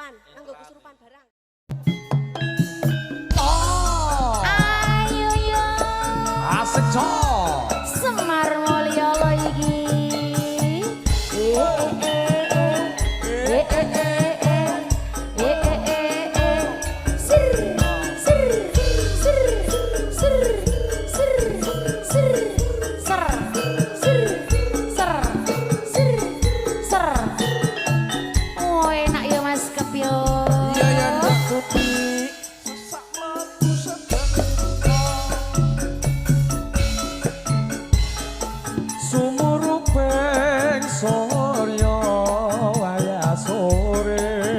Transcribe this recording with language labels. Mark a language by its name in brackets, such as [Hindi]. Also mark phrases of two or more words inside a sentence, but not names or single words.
[Javanese] Anggo kesurupan barang. Ayo yo Asik cok. Semar Mulya lo iki. Sir sir sir sir sir sir ser sir ser sir ser. Oh enak ya Mas Kepyo. Iya ya ngerti. Sesak lagu Sumuruping Surya waya sore